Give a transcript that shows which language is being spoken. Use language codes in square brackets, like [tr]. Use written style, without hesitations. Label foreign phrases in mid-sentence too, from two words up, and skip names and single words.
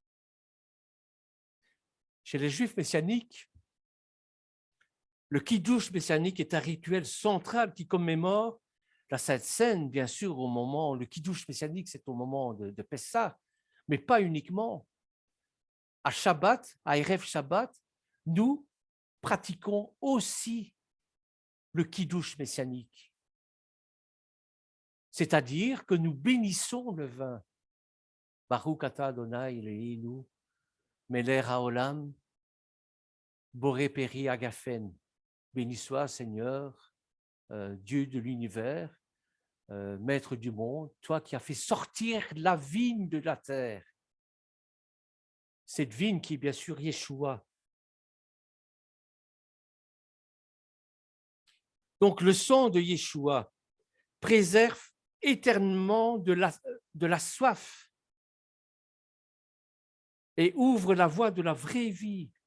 [fr] Chez les Juifs messianiques, le Kiddush messianique est un rituel central qui commémore la Sainte Seine, bien sûr, au moment, le Kiddush messianique, c'est au moment de Pessah, mais pas uniquement. À Shabbat, à Erev Shabbat, nous pratiquons aussi le Kiddush messianique. C'est-à-dire que nous bénissons le vin. [he] ברוך אתה אדני אלוהינו מלך העולם בורא פרי הגפן. [fr] Béni soit, Seigneur, Dieu de l'univers, maître du monde, toi qui as fait sortir la vigne de la terre. Cette vigne qui est bien sûr Yeshua. Donc le sang de Yeshua préserve éternellement de la soif et ouvre la voie de la vraie vie.